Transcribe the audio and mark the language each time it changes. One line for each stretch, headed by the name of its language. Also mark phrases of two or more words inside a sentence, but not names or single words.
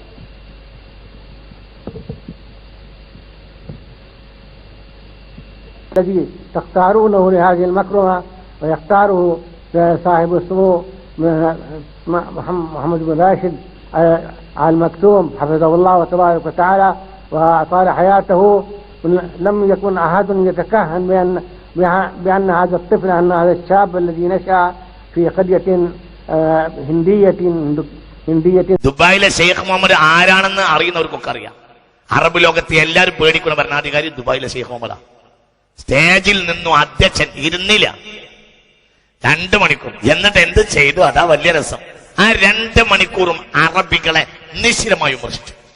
Arabic: الذي تختارونه لهذه المكرمة ويختاره صاحب السمو محمد بن راشد آل مكتوم حفظه الله تبارك وتعالى وأطال حياته. لم يكن أحد يتكهن بأن هذا الطفل أن هذا الشاب الذي نشأ في قرية هندية
Malayalam: ദുബായിലെ ഷെയ്ഖ് മുഹമ്മദ് ആരാണെന്ന് അറിയുന്നവർക്കൊക്കെ അറിയാം. അറബ് ലോകത്തെ എല്ലാവരും പേടിക്കുന്ന ഭരണാധികാരി ദുബായിലെ ഷെയ്ഖ് മുഹമ്മദാ. സ്റ്റേജിൽ നിന്നും അധ്യക്ഷൻ ഇരുന്നില്ല 2 മണിക്കൂർ. എന്നിട്ട് എന്ത് ചെയ്തു? അതാ വലിയ രസം. ആ 2 മണിക്കൂറും അറബികളെ നിശ്ചലമായി വിമർശിച്ചു.